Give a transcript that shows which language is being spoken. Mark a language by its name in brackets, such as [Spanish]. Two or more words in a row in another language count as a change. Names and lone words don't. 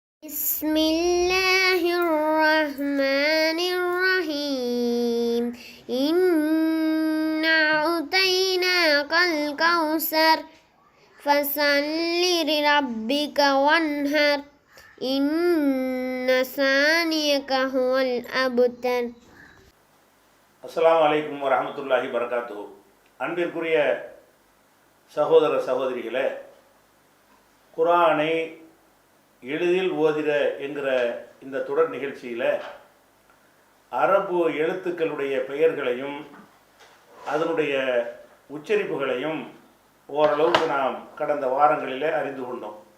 [Arabic] بسم الله الرحمن الرحيم إنا أعطيناك الكوثر فصل لربك وانحر إن شانئك هو الأبتر. السلام عليكم ورحمة الله وبركاته. [Tamil] அன்பிற்குரிய சகோதர சகோதரிகளே, குர்ஆனை எளிதில் ஓதிட என்கிற இந்த தொடர் நிகழ்ச்சியில் அரபு எழுத்துக்களுடைய பெயர்களையும் அதனுடைய உச்சரிப்புகளையும் ஓரளவுக்கு நாம் கடந்த வாரங்களில் அறிந்து கொண்டோம்.